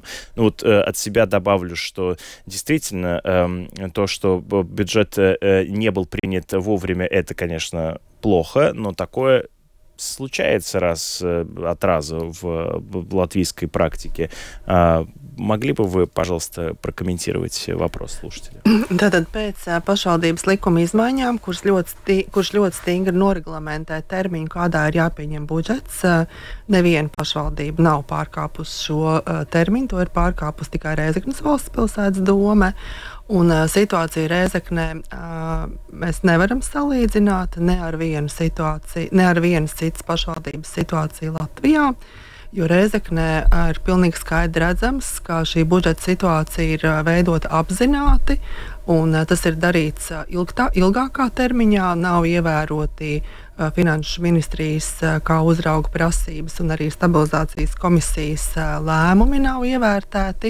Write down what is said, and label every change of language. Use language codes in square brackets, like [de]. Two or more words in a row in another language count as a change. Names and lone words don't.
[ru] Ну вот от себя добавлю, что действительно то, что бюджет не был принят вовремя, это, конечно, плохо, но такое случается раз от раза в латвийской практике. Могли бы вы, пожалуйста, прокомментировать вопрос слушателя? [lv] Tātad pēc pašvaldības likuma izmaiņām, kurš ļoti stingri noreglamentē termiņu, kādā ir jāpieņem budžets, neviena pašvaldība nav pārkāpusi šo termiņu. To ir pārkāpusi tikai Rēzeknes valstspilsētas dome. Un situāciju Rēzeknē mēs nevaram salīdzināt ne ar vienu situāciju, ne ar vienas citas pašvaldības situāciju Latvijā, jo Rēzeknē ir pilnīgi skaidri redzams, ka šī budžeta situācija ir veidota apzināti, un tas ir darīts ilgākā termiņā, nav ievēroti Finanšu ministrijas kā uzrauga prasības, un arī stabilizācijas komisijas lēmumi nav ievērtēti.